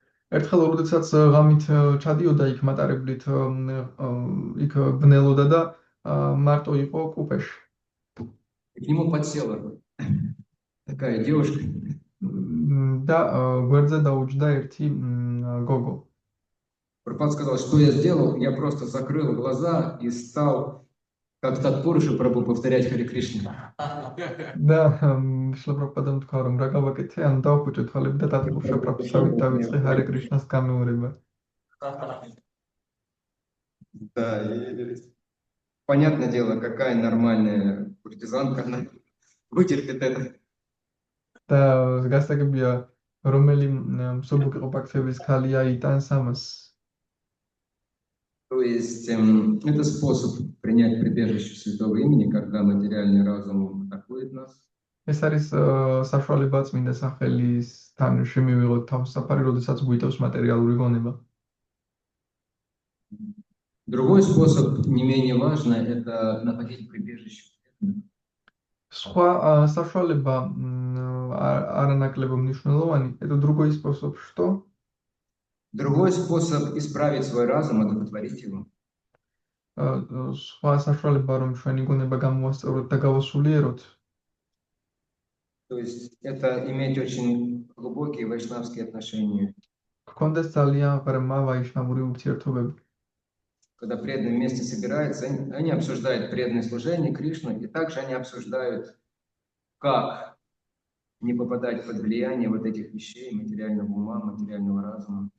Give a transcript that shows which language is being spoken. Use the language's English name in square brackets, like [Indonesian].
[Georgian] ერთხელ როდესაც ღამით ჩადიოდა იქ მატარებლით, იქ ბნელოდა და მარტო იყო კუპეში. [Russian] И к нему подсела такая девушка. [Georgian] და გვერდზე დაუჯდა ერთი გოგო. [Russian] Прабхупада сказал, что я сделал, я просто закрыл глаза и стал, как Татпуруша Прабху, повторять Харе Кришна. [Georgian] და შილა პრაბჰუპადამ თქვა, რომ რა გავაკეთე, ანუ დავხვიჭე თვალები და ტატპურშა პრაბჰუსავით დავიწყე ჰარე კრიშნას გამეორება. [Russian] Да, и понятное дело, какая нормальная куртизанка, она вытерпит это. [Georgian] და გასაგებია, რომელი მსუბუქი ყოფა-ქცევის ქალია იტანს ამას. [Russian] То есть это способ принять прибежище святого имени, когда материальный разум атакует нас. [Georgian] ეს არის საშუალება წმინდა სახელისთან შემივიღოთ თავსაფარი, როდესაც გვიტევს მატერიალური გონება. [Russian] Другой способ, не менее важный, это находить прибежище. [Georgian] სხვა საშუალება არანაკლებო მნიშვნელოვანი, [Russian] это другой способ, что? Другой способ исправить свой разум, одухотворить его. [Georgian] სხვა საშუალება, რომ ჩვენი გონება გამოვასწოროთ და გავასულიეროთ. [Russian] То есть это иметь очень глубокие вайшнавские отношения. [Georgian] გქონდეს ძალიან ღრმა ვაიშნავური ურთიერთობები. [Russian] Когда преданные вместе собираются, они обсуждают преданное служение Кришну, и также они обсуждают, как не попадать под влияние вот этих вещей, материального ума, материального разума.